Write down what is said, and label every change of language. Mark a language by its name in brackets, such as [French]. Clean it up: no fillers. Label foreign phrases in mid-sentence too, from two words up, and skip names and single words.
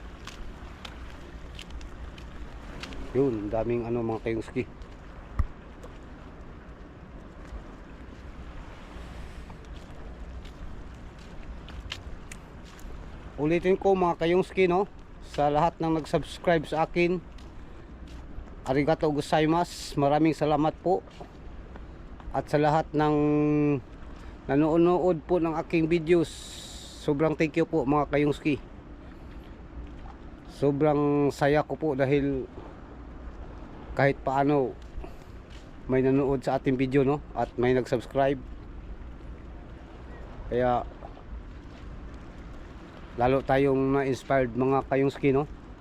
[Filipino] Yun, daming ano mga kayungski. Ulitin ko mga kayungski, no? Sa lahat ng nag-subscribe sa akin, [Japanese] ありがとう ございます, [Filipino] maraming salamat po. At sa lahat ng nanonood po ng aking videos, sobrang [English] thank you [Filipino] po mga kayungski. Sobrang saya ko po dahil kahit paano may nanood sa ating video, no? At may nag-subscribe. Kaya lalo tayong na-inspired mga kayungski, no?